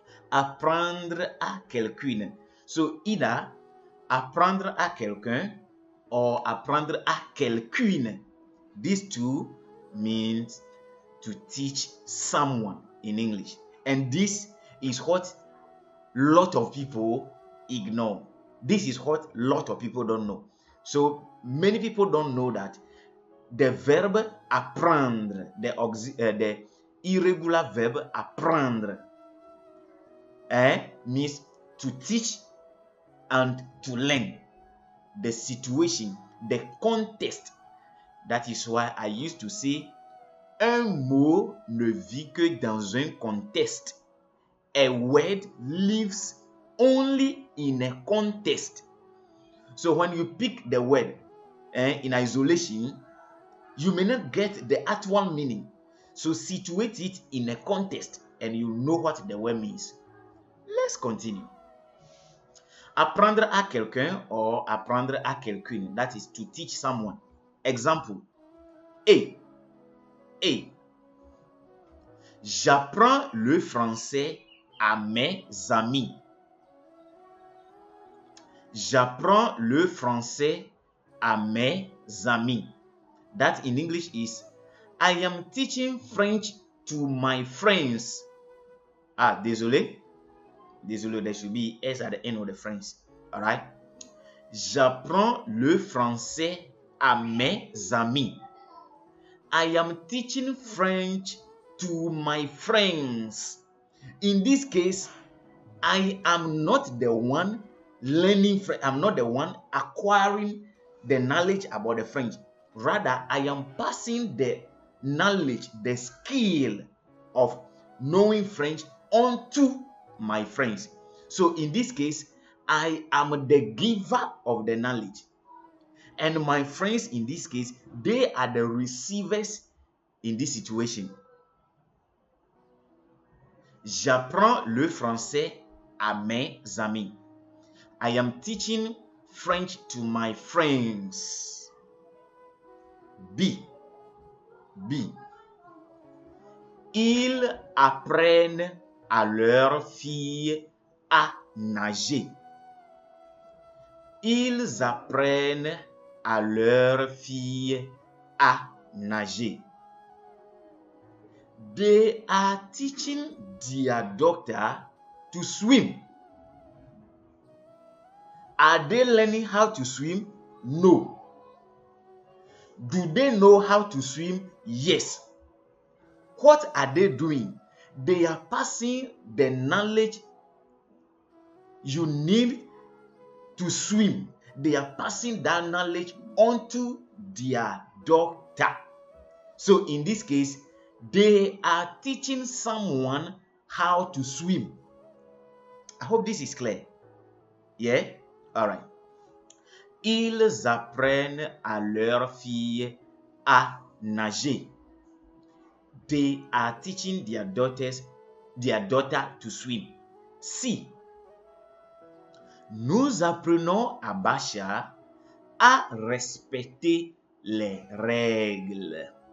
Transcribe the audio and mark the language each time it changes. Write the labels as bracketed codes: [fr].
[fr] Apprendre à quelqu'une. [en] So either [fr] apprendre à quelqu'un or apprendre à quelqu'une. [en] These two means to teach someone in English. And this is what lot of people ignore. This is what lot of people don't know. So many people don't know that the verb apprendre, the irregular verb apprendre, means to teach and to learn. The situation, the context. That is why I used to say, [fr] un mot ne vit que dans un contexte. [en] A word lives only in a context. So when you pick the word in isolation, you may not get the actual meaning. So situate it in a context and you know what the word means. Let's continue. [fr] Apprendre à quelqu'un or apprendre à quelqu'une. [en] That is to teach someone. Example. A. [fr] J'apprends le français à mes amis. J'apprends le français à mes amis. [en] That in English is I am teaching French to my friends. [fr] Ah, désolé. [en] Désolé, there should be S at the end of the friends. Alright? [fr] J'apprends le français à mes amis. [en] I am teaching French to my friends. In this case, I am not the one learning French. I'm not the one acquiring the knowledge about the French. Rather, I am passing the knowledge, the skill of knowing French onto my friends. So in this case, I am the giver of the knowledge. And my friends in this case, they are the receivers in this situation. [fr] J'apprends le français à mes amis. [en] I am teaching French to my friends. B. [fr] Ils apprennent à leurs filles à nager. Ils apprennent à leurs filles à nager. [en] They are teaching their daughter to swim. Are they learning how to swim? No. Do they know how to swim? Yes. What are they doing? They are passing the knowledge you need to swim. They are passing that knowledge onto their daughter. So in this case, they are teaching someone how to swim. I hope this is clear. Yeah? All right. [fr] Ils apprennent à leurs filles à nager. [en] They are teaching their daughter to swim. C. [fr] Nous apprenons à Basha à respecter les règles.